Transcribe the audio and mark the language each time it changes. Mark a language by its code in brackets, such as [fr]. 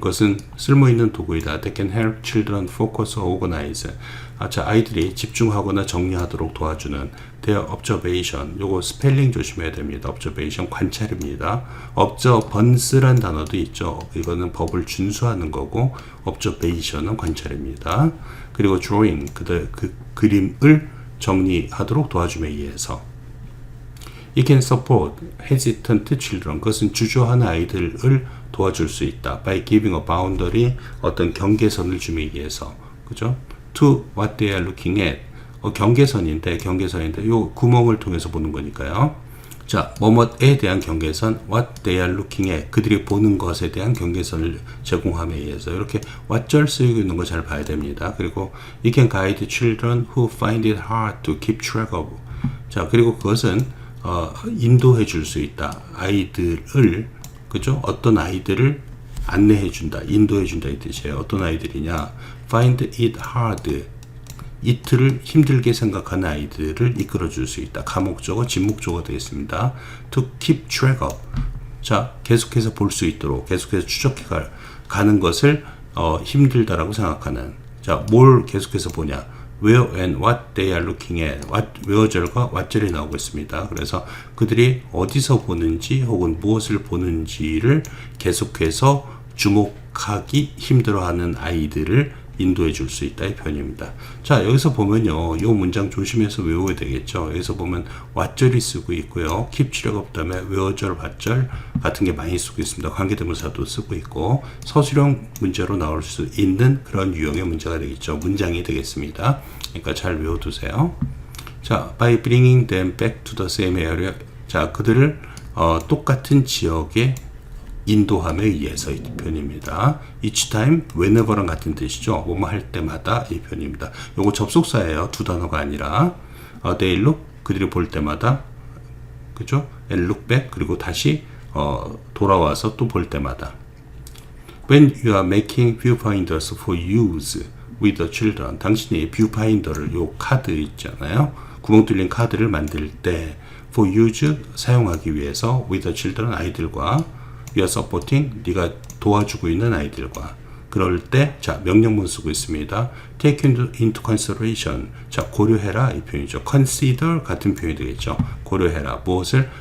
[ko] 그것은 쓸모있는 도구이다. [en] That can help children focus or organize. [ko] 자, 아이들이 집중하거나 정리하도록 도와주는 [en] their observation. [ko] 요거 스펠링 조심해야 됩니다. observation, 관찰입니다. observance란 단어도 있죠. 이거는 법을 준수하는 거고 observation은 관찰입니다. 그리고 drawing, 그 그림을 정리하도록 도와줌에 의해서 [en] It can support hesitant children. [ko] 그것은 주저하는 아이들을 도와줄 수 있다. [en] By giving a boundary, [ko] 어떤 경계선을 주기 위해서. 그죠? [en] To what they are looking at. [ko] 경계선인데 요 구멍을 통해서 보는 거니까요. 자, 뭐뭐에 대한 경계선, [en] what they are looking at. [ko] 그들이 보는 것에 대한 경계선을 제공함에 의해서 이렇게 왓절 쓰이고 있는 거 잘 봐야 됩니다. [en] 그리고 it can guide children who find it hard to keep track of. [ko] 자, 그리고 그것은 인도해 줄 수 있다. 아이들을, 그죠? 어떤 아이들을 안내해 준다. 인도해 준다 이 뜻이에요. [en] 어떤 아이들이냐? Find it hard. [ko] it를 힘들게 생각하는 아이들을 이끌어 줄 수 있다. 가목적어, 진목적어 되겠습니다. [en] To keep track of. [ko] 자, 계속해서 볼 수 있도록, 계속해서 추적해 가는 것을 힘들다라고 생각하는. 자, 뭘 계속해서 보냐? [en] Where and what they are looking at. [ko] where절과 what절이 나오고 있습니다. 그래서 그들이 어디서 보는지 혹은 무엇을 보는지를 계속해서 주목하기 힘들어하는 아이들을 인도해 줄 수 있다 이 표현입니다. 자, 여기서 보면요, 이 문장 조심해서 외워야 되겠죠. 여기서 보면 what절이 쓰고 있고요, keep track of 다음에 where절, what절 같은 게 많이 쓰고 있습니다. 관계대명사도 쓰고 있고 서술형 문제로 나올 수 있는 그런 유형의 문제가 되겠죠. 문장이 되겠습니다. 그러니까 잘 외워두세요. [en] 자, by bringing them back to the same area. 자, [ko] 그들을 똑같은 지역에 인도함에 의해서 이 표현입니다. [en] each time, [ko] whenever랑 같은 뜻이죠. 뭐뭐 할 때마다 이 표현입니다. 요거 접속사예요. 두 단어가 아니라 they look, 그들이 볼 때마다, 그죠? and look back, 그리고 다시 돌아와서 또 볼 때마다. [en] When you are making viewfinders for use with the children, [ko] 당신이 viewfinder를 요 카드 있잖아요. 구멍 뚫린 카드를 만들 때 for use, 사용하기 위해서 with the children, 아이들과 [en] you are supporting, [ko] 네가 도와주고 있는 아이들과. 그럴 때, 자, 명령문 쓰고 있습니다. [en] take into consideration, [ko] 자, 고려해라 이 표현이죠. consider 같은 표현이 되겠죠. 고려해라. 무엇을?